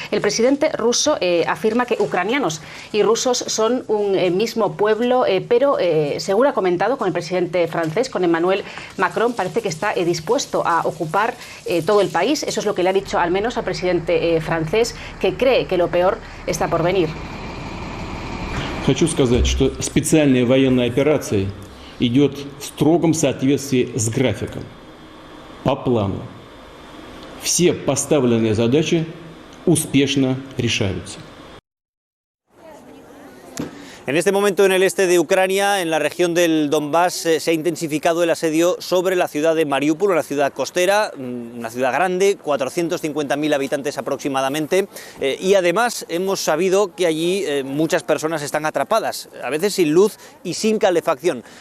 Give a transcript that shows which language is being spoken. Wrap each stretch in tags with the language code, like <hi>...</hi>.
<es>El presidente ruso afirma que ucranianos y rusos son un mismo pueblo, pero según ha comentado con el presidente francés, con Emmanuel Macron, parece que está dispuesto a ocupar todo el país. Eso es lo que le ha dicho al menos al presidente francés, que cree que lo peor está por venir.</es> <ru>Хочу сказать, что специальная военная операция идет в строгом соответствии с графиком, по плану. Все поставленные задачи успешно решаются.</ru> <es>En este momento en el este de Ucrania, en la región del Donbass, se ha intensificado el asedio sobre la ciudad de Mariupol, una ciudad costera, una ciudad grande, 450.000 habitantes aproximadamente, y además hemos sabido que allí muchas personas están atrapadas, a veces sin luz y sin calefacción.</es>